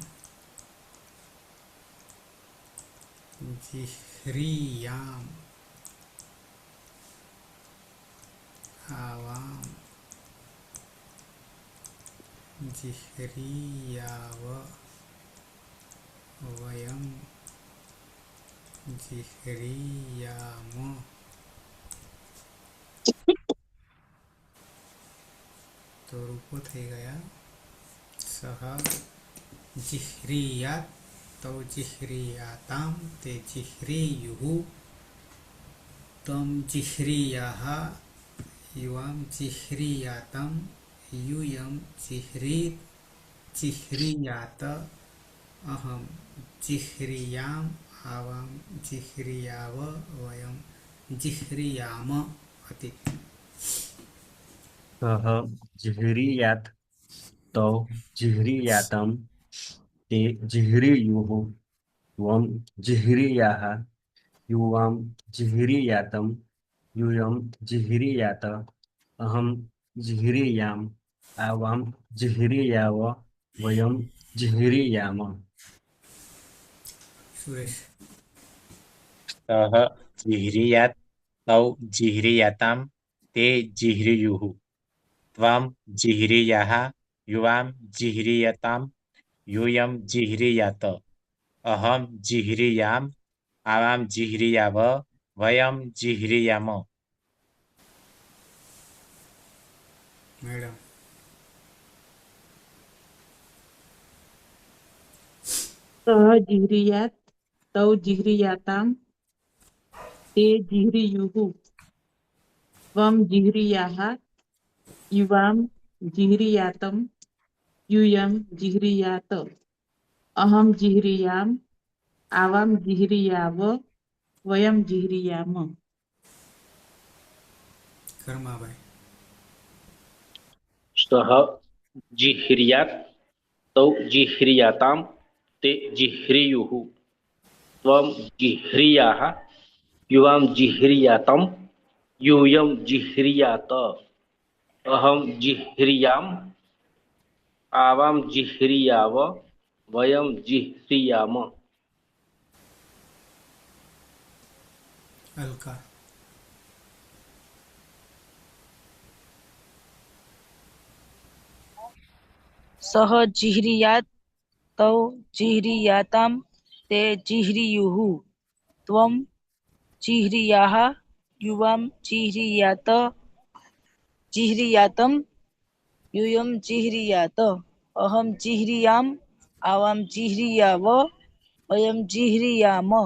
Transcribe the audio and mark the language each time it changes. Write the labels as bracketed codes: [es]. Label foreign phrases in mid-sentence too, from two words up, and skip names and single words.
[sa] जिह्रियाम आवाम जिह्रियाव वयम जिह्रियाम [gu] તો રૂપો થઈ ગયા. [sa] સહ जिह्रियात तो जिह्रियाताम ते जिह्रियुः तम जिह्रियाः युवाम जिह्रियातम यूयम जिह्रियात अहम जिह्रियाम आवाम जिह्रियाव वयम जिह्रियाम अति. सह जीहरियात तो जीहरियातम ते जीहरियुः त्वम जीहरियाः युवाम जीहरियातम यूयम जिह्रियात अहम जिह्रियाम आवाम जिह्रियाव वयम जिह्रियाम. सुरेश सः जिह्रियात् तौ जिह्रियातां ते जिह्रियुः त्वं जिह्रियाः युवां जिह्रियतां यूयं जिह्रियात अहं जिह्रियाम् आवां जिह्रियाव वयं जिह्रियाम. [en] मैडम [sa] सह जीह्रियात तौ जीह्रियाताम ते जीह्रियुः त्वम जीह्रियाः युवाम जीह्रियातम यूयं जिह्रियात अहं जिह्रियाम आवाम जिह्रियाव वयम जिह्रियाम કર્માભાઈ. सह जीह्रियात तौ जीह्रियाताम ते जीह्रियुः त्वम जीह्रियाः युवाम जीह्रियातम यूयं जिह्रियात अहं जिह्रियाम आवाम जिह्रियाव वयम जिह्रियाम. અલકા. सह जिह्रियात् तौ जिह्रियातां ते जिह्रियुः त्वं जिह्रियाः युवां जिह्रियातं यूयं जिह्रियात अहं जिह्रियाम् आवां जिह्रियाव वयं जिह्रियाम.